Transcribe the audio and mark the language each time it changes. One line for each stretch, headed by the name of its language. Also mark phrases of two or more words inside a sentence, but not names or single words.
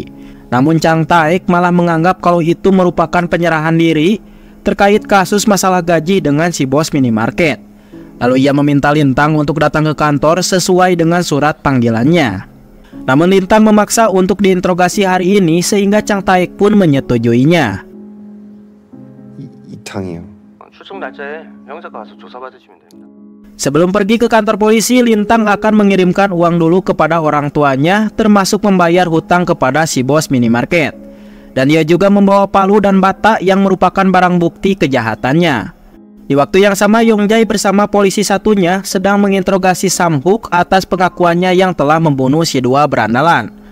Indonesian: Namun Chang Taek malah menganggap kalau itu merupakan penyerahan diri terkait kasus masalah gaji dengan si bos minimarket. Lalu ia meminta Lintang untuk datang ke kantor sesuai dengan surat panggilannya. Namun Lintang memaksa untuk diinterogasi hari ini sehingga Chang Taek pun menyetujuinya.
Korean: 이탕이요. 출석 날짜에 형사가 와서 조사받으시면 됩니다.
Indonesian: Sebelum pergi ke kantor polisi, Lintang akan mengirimkan uang dulu kepada orang tuanya, termasuk membayar hutang kepada si bos minimarket. Dan ia juga membawa palu dan bata yang merupakan barang bukti kejahatannya. Di waktu yang sama, Yong Jae bersama polisi satunya sedang menginterogasi Sam Hook atas pengakuannya yang telah membunuh si dua berandalan.